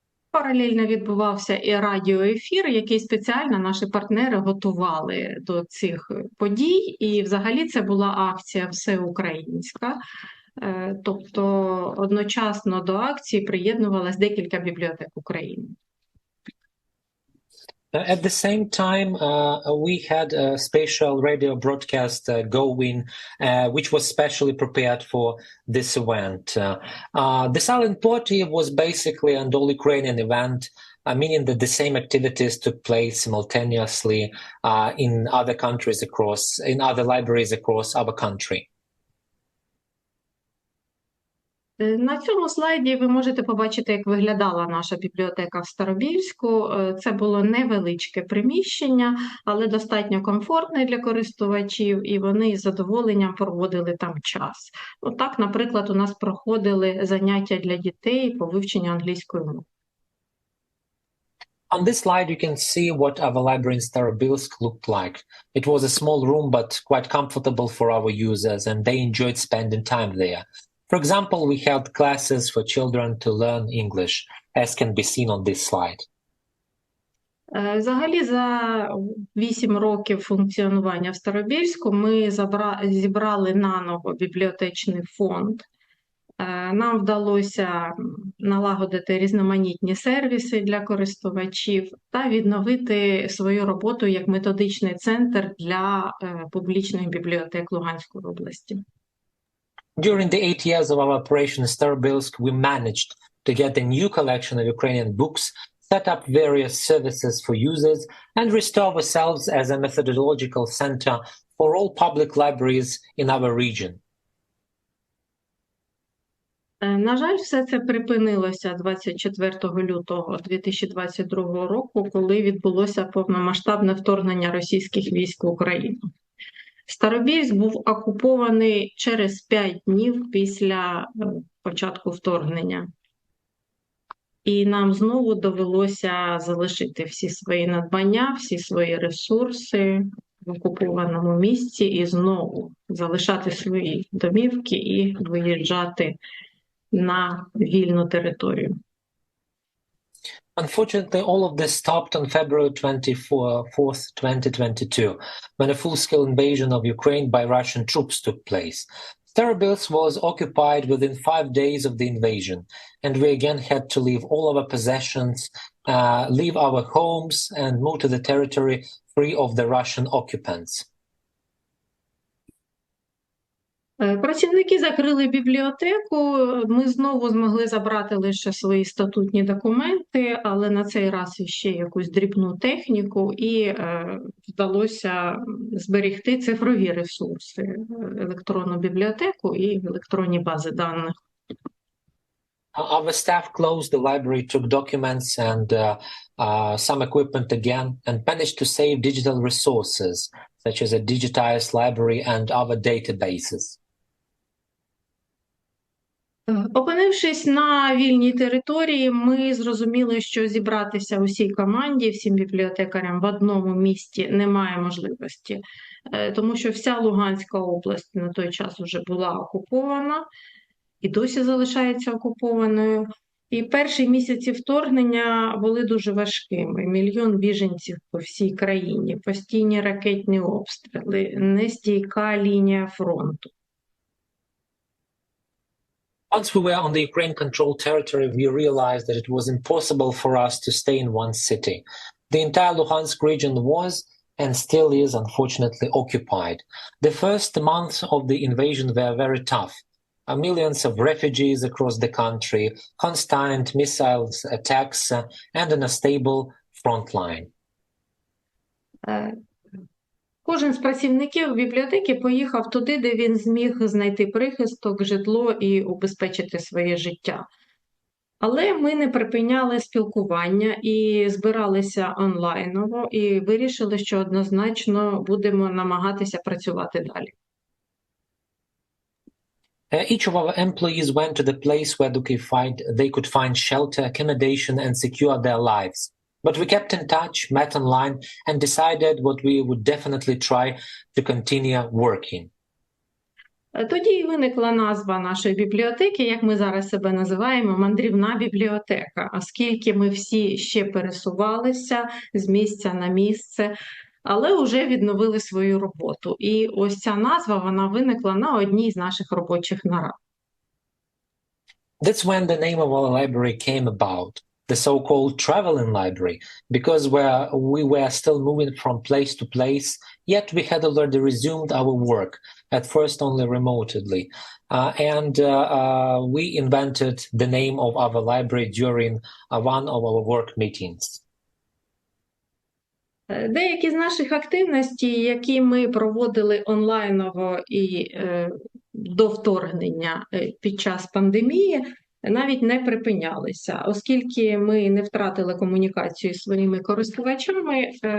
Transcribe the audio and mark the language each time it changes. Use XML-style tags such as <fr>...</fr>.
<uk>Паралельно відбувався і радіоефір, який спеціально наші партнери готували до цих подій. І взагалі це була акція всеукраїнська. Тобто одночасно до акції приєднувалось декілька бібліотек України.</uk> <en>At the same time, we had a special radio broadcast going, which was specially prepared for this event. The silent party was basically an all-Ukrainian event, meaning that the same activities took place simultaneously in other countries in other libraries across our country.</en> <uk>На цьому слайді ви можете побачити, як виглядала наша бібліотека в Старобільську. Це було невеличке приміщення, але достатньо комфортне для користувачів, і вони із задоволенням проводили там час. Отак, наприклад, у нас проходили заняття для дітей по вивченню англійської мови.</uk> <en>On this slide, you can see what our library in Starobilsk looked like. It was a small room, but quite comfortable for our users, and they enjoyed spending time there. For example, we held classes for children to learn English. as can be seen on this slide.</en> <uk>Взагалі, за 8 років функціонування в Старобільську ми зібрали наново бібліотечний фонд. Нам вдалося налагодити різноманітні сервіси для користувачів та відновити свою роботу як методичний центр для публічних бібліотек Луганської області.</uk> <en>During the 8 years of our operation in Starobylsk, we managed to get a new collection of Ukrainian books, set up various services for users, and restore ourselves as a methodological center for all public libraries in our region.</en> <uk>На жаль, все це припинилося 24 лютого 2022 року, коли відбулося повномасштабне вторгнення російських військ в Україну. Старобільськ був окупований через 5 днів після початку вторгнення. І нам знову довелося залишити всі свої надбання, всі свої ресурси в окупованому місці і знову залишати свої домівки і виїжджати на вільну територію.</uk> <en>Unfortunately, all of this stopped on February 24th, 2022, when a full-scale invasion of Ukraine by Russian troops took place. Starobylsk was occupied within 5 days of the invasion, and we again had to leave all our possessions, leave our homes, and move to the territory free of the Russian occupants.</en> <uk>Працівники закрили бібліотеку, ми знову змогли забрати лише свої статутні документи, але на цей раз іще якусь дрібну техніку, і вдалося зберегти цифрові ресурси, електронну бібліотеку і електронні бази даних.</uk> <en>Our staff closed the library, took documents and some equipment again, and managed to save digital resources, such as a digitized library and other databases.</en> <uk>Опинившись на вільній території, ми зрозуміли, що зібратися усій команді, всім бібліотекарям в одному місті немає можливості, тому що вся Луганська область на той час вже була окупована і досі залишається окупованою. І перші місяці вторгнення були дуже важкими. 1 мільйон біженців по всій країні, постійні ракетні обстріли, нестійка лінія фронту.</uk> <en>Once we were on the Ukraine-controlled territory, we realized that it was impossible for us to stay in one city. The entire Luhansk region was, and still is, unfortunately, occupied. The first months of the invasion were very tough. Millions of refugees across the country, constant missiles attacks, and an unstable front line.</en> <uk>Кожен з працівників бібліотеки поїхав туди, де він зміг знайти прихисток, житло і убезпечити своє життя. Але ми не припиняли спілкування і збиралися онлайново, і вирішили, що однозначно будемо намагатися працювати далі.</uk> <en>Each of our employees went to the place where they could find shelter, accommodation, and secure their lives. But we kept in touch, met online, and decided what we would definitely try to continue working.</en> <uk>Тоді і виникла назва нашої бібліотеки, як ми зараз себе називаємо, мандрівна бібліотека, оскільки ми всі ще пересувалися з місця на місце, але вже відновили свою роботу. І ось ця назва, вона виникла на одній з наших робочих нарад.</uk> <en>That's when the name of our library came about, the so-called traveling library, because we were still moving from place to place, yet we had already resumed our work, at first only remotely. And we invented the name of our library during one of our work meetings.</en> <uk>Деякі з наших активностей, які ми проводили онлайново і до вторгнення під час пандемії, навіть не припинялися, оскільки ми не втратили комунікацію зі своїми користувачами.</uk>